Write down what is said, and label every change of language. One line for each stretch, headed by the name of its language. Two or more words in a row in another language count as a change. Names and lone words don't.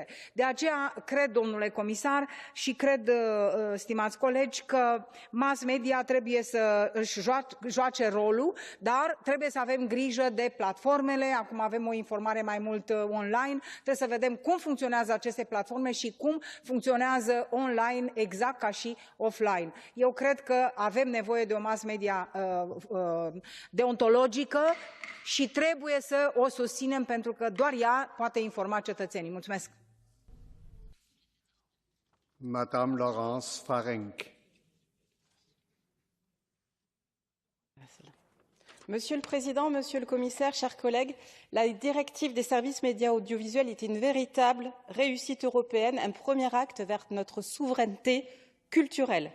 Romanian: De aceea cred, domnule comisar, și cred, stimați colegi, că mass media trebuie să își joace rolul, dar trebuie să avem grijă de platformele, acum avem o informare mai mult online, trebuie să vedem cum funcționează aceste platforme și cum funcționează online exact ca și offline. Eu cred că avem nevoie de o mass media deontologică și trebuie să o susținem pentru că doar ea poate informa cetățenii. Mulțumesc.
French: Madame Laurence Farenc. Monsieur le Président, Monsieur le Commissaire, chers collègues, la directive des services médias audiovisuels est une véritable réussite européenne, un premier acte vers notre souveraineté culturelle.